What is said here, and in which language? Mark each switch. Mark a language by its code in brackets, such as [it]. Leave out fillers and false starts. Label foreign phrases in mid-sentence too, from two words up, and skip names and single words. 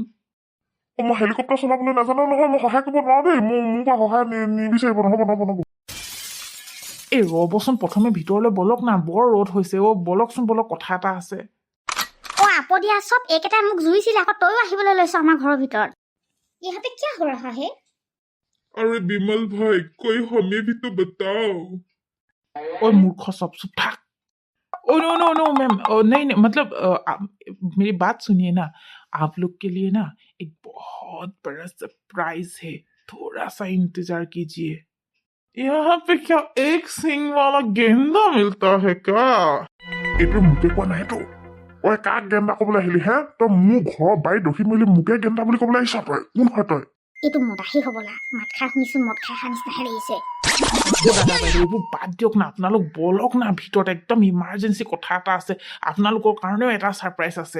[as] মই হেলিকপ্টাৰ চলাবলৈ নাজানো নহয় মই সহায় কৰিব নোৱাৰো দেই মোৰ পৰা সহায় নিবিচাৰিব নহ'ব এই ৰ'বচোন প্ৰথমে ভিতৰলৈ বলক না বৰ ৰ'দ হৈছে বলকচোন বলক কথা এটা আছে আপদিয়া সব একেটাই মোক জুইছিলে আকৌ তইও আহিবলৈ লৈছ আমাৰ ঘৰৰ ভিতৰত ইহঁতে কি হৈ ৰহা হে [hi] अरे बिमल भाई कोई हमें भी तो बताओ [as] মূৰ্খ সব চুপ থাক [en] no ma'am [hi] नहीं मतलब मेरी बात सुनिए ना आप लोग के लिए ना एक बहुत बड़ा सरप्राइज है थोड़ा सा इंतजार कीजिए यहाँ पे क्या एक सिंग वाला गेंदा मिलता है क्या [as] এইটো মুকে কোৱা নাই তো কাক গেন্দা ক'বলৈ আহিলি হে তই মোৰ ঘৰৰ বাৰীত ৰখি মেলি মুকে গেন্দা বুলি ক'বলৈ আহিছ তই কোন হয় তই এইটো মদাহি হ'বলা মাত খাই শুনিছো মদ খাই খাই নিচিনাহে লাগিছে এইবোৰ বাদ দিয়ক না আপোনালোক বলক না ভিতৰত একদম ইমাৰ্জেঞ্চি কথা এটা আছে আপোনালোকৰ কাৰণেও এটা ছাৰপ্ৰাইজ আছে